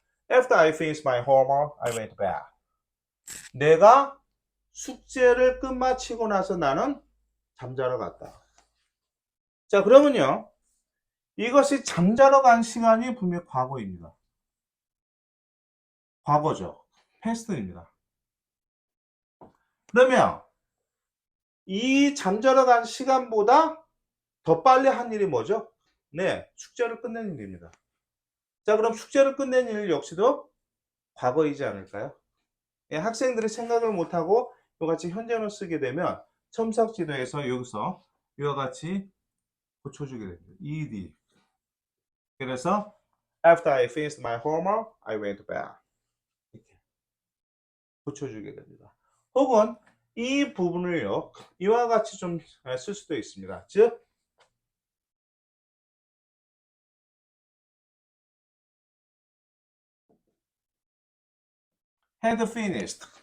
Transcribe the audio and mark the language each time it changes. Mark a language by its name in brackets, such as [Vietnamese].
[English] After I finished my homework, I went to bed. [Korean] 내가 숙제를 끝마치고 나서 나는 잠자러 갔다. 자, 그러면요. 이것이 잠자러 간 시간이 분명히 과거입니다. 과거죠. 패스트입니다. 그러면 이 잠자러 간 시간보다 더 빨리 한 일이 뭐죠? 네, 숙제를 끝낸 일입니다. 자, 그럼 숙제를 끝낸 일 역시도 과거이지 않을까요? 예, 학생들이 생각을 못하고 이와 같이 현재를 쓰게 되면 첨삭지도에서 여기서 이와 같이 고쳐주게 됩니다. [English] ED. [Korean] 그래서 [English] After I finished my homework, I went to bed. [Korean] 이렇게 고쳐주게 됩니다. 혹은 이 부분을요, 이와 같이 좀 쓸 수도 있습니다. 즉, [English] had finished.